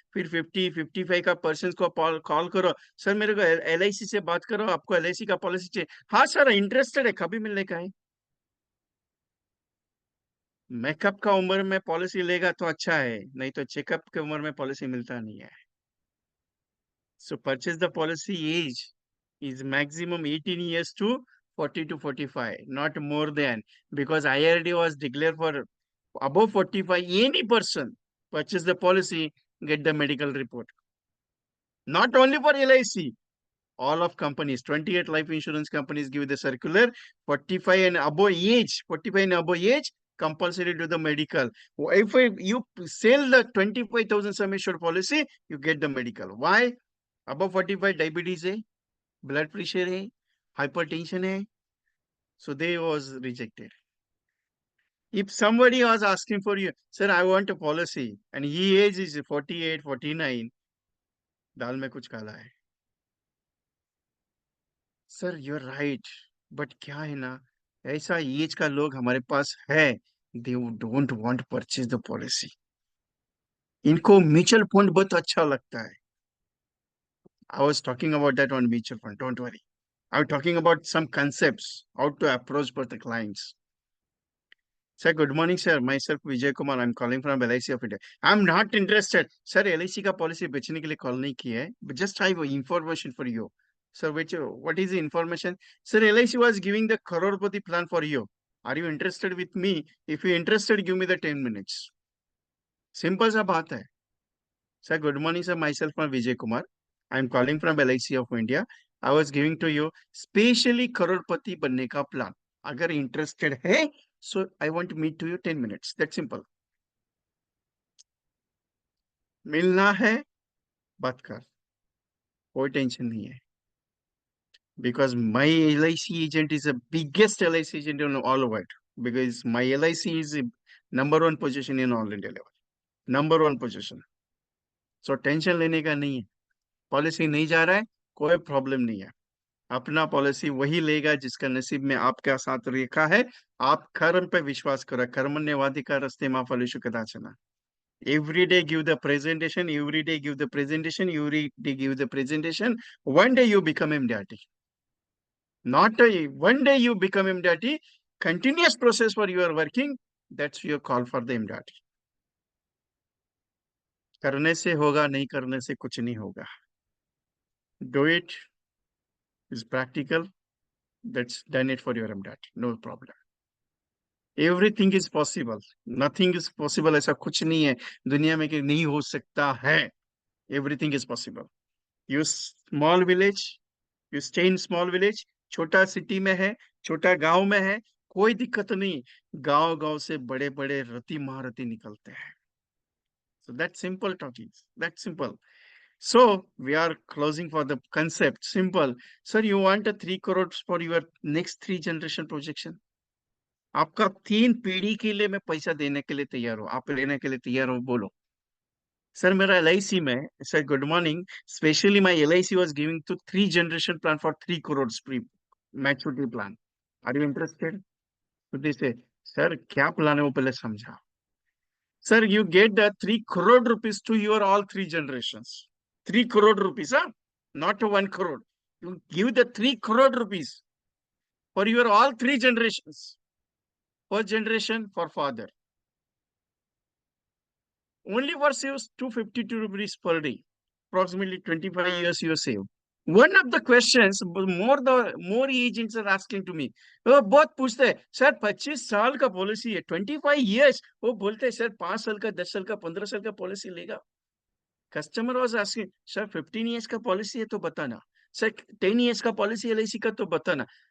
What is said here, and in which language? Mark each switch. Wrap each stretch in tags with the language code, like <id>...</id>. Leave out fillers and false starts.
<hi>फिर 50, 55 का पर्सन को कॉल करो, सर मेरे को LIC से बात करो, आपको LIC का पॉलिसी चाहिए। हाँ सर इंटरेस्टेड है, कभी मिलने का है। मेकअप का उम्र में पॉलिसी लेगा तो अच्छा है, नहीं तो चेकअप के उम्र में पॉलिसी मिलता नहीं है.</hi> <en>So purchase the policy age is maximum 18 years to 40 to 45, not more than, because IRD was declared for above 45, any person purchase the policy, get the medical report. Not only for LIC, all of companies, 28 life insurance companies give the circular, 45 and above age, 45 and above age, compulsory to the medical. If you sell the 25,000 sum assured policy, you get the medical. Why? Above 45 diabetes है, blood pressure है, hypertension है, so they was rejected. If somebody was asking for you, sir, I want a policy, and he age is 48, 49,</en> <hi>दाल में कुछ काला है.</hi> <en>sir you are right, but</en> <hi>क्या है ना, ऐसा एज का लोग हमारे पास है,</hi> <en>They don't want purchase the policy.</en> <hi>इनको म्यूचुअल फंड बहुत अच्छा लगता है.</hi> <en>I was talking about that on mutual fund, don't worry. I am talking about some concepts how to approach for the clients. Sir, good morning, sir. Myself Vijay Kumar. I'm calling from LIC of India. I'm not interested.</en> <hi>Sir, LIC का policy बेचने के लिए call नहीं की है.</hi> <en>But just I have information for you. Sir, what is the information? Sir, LIC was giving the crorepati plan for you. Are you interested with me? If you're interested, give me the 10 minutes.</en> <hi>Simple सा बात है.</hi> <en>Sir, good morning, sir. Myself Vijay Kumar. I'm calling from LIC of India. I was giving to you specially crorepati</en> <hi>बनने का</hi> <en>plan.</en> <hi>अगर</hi> <en>interested है, so I want to meet to you 10 minutes. That's simple.</en> <hi>मिलना है, बात कर, कोई tension नहीं है.</hi> <en>Because my LIC agent is the biggest LIC agent in all over it. Because my LIC is the number one position in all India level. Number one position.</en> <hi>So tension लेने का नहीं है. Policy नहीं जा रहा है, कोई problem नहीं है. अपना पॉलिसी वही लेगा जिसका नसीब में आपका साथ रेखा है. आप कर्म पे विश्वास करो.</hi> <sa>कर्मण्यवाधिका रस्ते मा फलेषु कदाचन.</sa> <en>Every day give the presentation, every day give the presentation, every day give the presentation. One day you become MDRT. Not one day you become MDRT. Continuous process for your working. That's your call for the MDRT.</en> <hi>करने से होगा, नहीं करने से कुछ नहीं होगा.</hi> <en>Do it is practical. That's done it for your MDRT. No problem. Everything is possible. Nothing is possible.</en> <hi>ऐसा कुछ नहीं है दुनिया में कि नहीं हो सकता है.</hi> <en>Everything is possible. You small village, you stay in small village,</en> <hi>छोटा सिटी में है, छोटा गांव में है, कोई दिक्कत नहीं. गांव गांव से बड़े बड़े रति महारथी निकलते हैं.</hi> <en>So that's simple talking. That's simple. So we are closing for the concept. Simple. Sir, you want a 3 crores for your next 3 generation projection?</en> <hi>आपका 3 पीढ़ी के लिए मैं पैसा देने के लिए तैयार हूं. आप लेने के लिए तैयार हो, बोलो. सर मेरा LIC में,</hi> <en>Sir good morning, specially my LIC was giving to 3 generation plan for 3 crores pre maturity plan. Are you interested?</en> <hi>तो दिस सर क्या प्लान है वो पहले समझा.</hi> <en>Sir you get the 3 crore rupees to your all 3 generations. 3 crore rupees, huh? Not 1 crore. You give the 3 crore rupees for your all 3 generations. First generation for father. Only for saves 252 rupees per day. Approximately 25 years you save. One of the questions, more agents are asking to me.</en> <hi>वो बहुत पूछते हैं, sir 25 साल का policy है, 25 years. वो बोलते हैं सर 5 साल का, 10 साल का, 15 साल का पॉलिसी लेगा.</hi> <en>customer was asking,</en> <hi>sir 15 years का पॉलिसी है तो बताना. सर 10 years का पॉलिसी LIC का तो बताना.</hi>